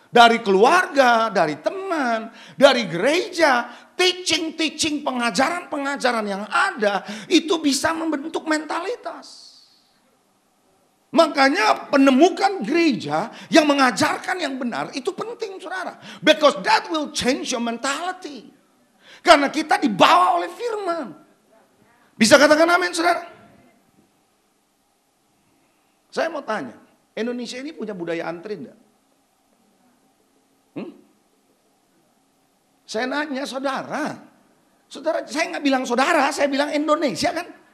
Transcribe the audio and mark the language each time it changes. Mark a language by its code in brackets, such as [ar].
[id] Dari keluarga, dari teman, dari gereja, teaching, pengajaran yang ada, itu bisa membentuk mentalitas. Makanya penemukan gereja yang mengajarkan yang benar, itu penting saudara. [en] Because that will change your mentality. [id] Karena kita dibawa oleh firman. Bisa katakan amin saudara? Saya mau tanya, Indonesia ini punya budaya antri enggak? Saya nanya saudara. Saudara, saya nggak bilang saudara, saya bilang Indonesia kan.